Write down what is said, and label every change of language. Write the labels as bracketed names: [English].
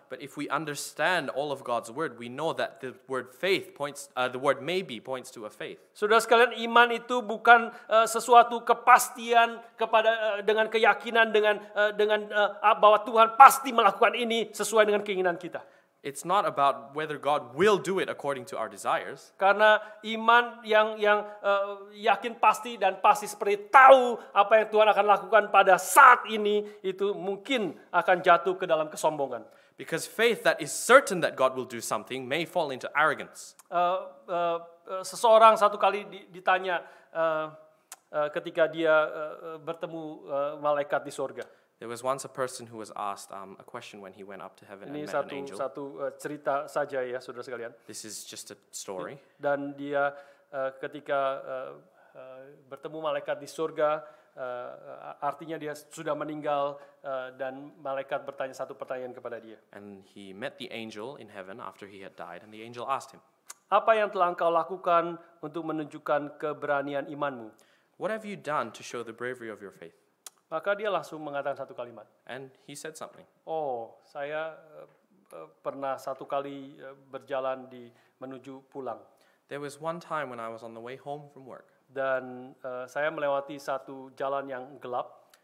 [English] But if we understand all of God's word, we know that the word the word maybe points to a faith. [Indonesian] Saudara sekalian, iman itu bukan sesuatu kepastian dengan keyakinan dengan bahwa Tuhan pasti melakukan ini sesuai dengan keinginan kita. [English] It's not about whether God will do it according to our desires. [Indonesian] Karena iman yang yakin pasti dan pasti seperti tahu apa yang Tuhan akan lakukan pada saat ini itu mungkin akan jatuh ke dalam kesombongan. [English] Because faith that is certain that God will do something may fall into arrogance. [Indonesian] Seseorang satu kali ditanya ketika dia bertemu malaikat di surga. [English] There was once a person who was asked a question when he went up to heaven and [Indonesian] Ini [English] met an angel. [Indonesian] satu cerita saja ya, saudara sekalian. [English] This is just a story. [Indonesian] Dan dia ketika bertemu malaikat di surga, artinya dia sudah meninggal dan malaikat bertanya satu pertanyaan kepada dia. [English] And he met the angel in heaven after he had died, and the angel asked him, [Indonesian] Apa yang telah engkau lakukan untuk menunjukkan keberanian imanmu? [English] "What have you done to show the bravery of your faith?" [Indonesian] Maka dia langsung mengatakan satu kalimat. [English] And he said something. [Indonesian] Oh, saya pernah satu kali berjalan menuju pulang. [English] There was one time when I was on the way home from work. [Indonesian] Dan saya melewati satu jalan yang gelap.